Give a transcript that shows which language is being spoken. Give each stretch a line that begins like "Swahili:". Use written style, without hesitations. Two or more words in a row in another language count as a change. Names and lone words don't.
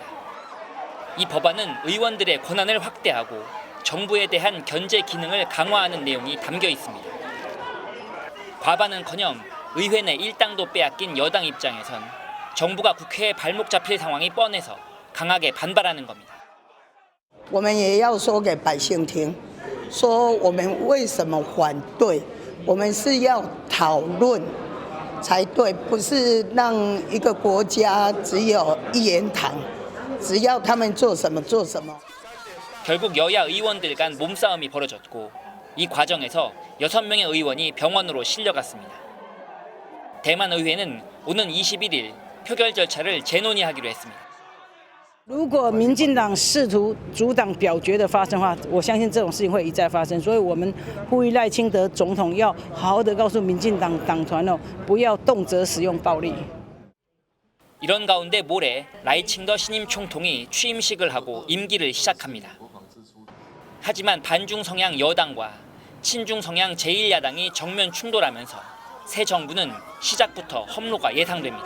Korean: 이 법안은 의원들의 권한을 확대하고 정부에 대한 견제 기능을 강화하는 내용이 담겨 있습니다. 과반은커녕 의회 내 일당도 빼앗긴 여당 입장에선 정부가 국회에 발목 잡힐 상황이 뻔해서 강하게 반발하는 겁니다.
Chinese: 我们也要说给百姓听，说我们为什么反对，我们是要讨论才对，不是让一个国家只有一言堂，只要他们做什么做什么。
Korean: 결국 여야 의원들 간 몸싸움이 벌어졌고 이 과정에서 6명의 의원이 병원으로 실려갔습니다. 대만 의회는 오는 21일 표결 절차를 재논의하기로 했습니다.
Chinese: 如果民进党试图阻挡表决的发生的话，我相信这种事情会一再发生。所以我们呼吁赖清德总统要好好的告诉民进党党团不要动辄使用暴力。
Korean: 이런 가운데 모레 라이칭더 신임 총통이 취임식을 하고 임기를 시작합니다. 하지만 반중 성향 여당과 친중 성향 제1야당이 정면 충돌하면서 새 정부는 시작부터 험로가 예상됩니다.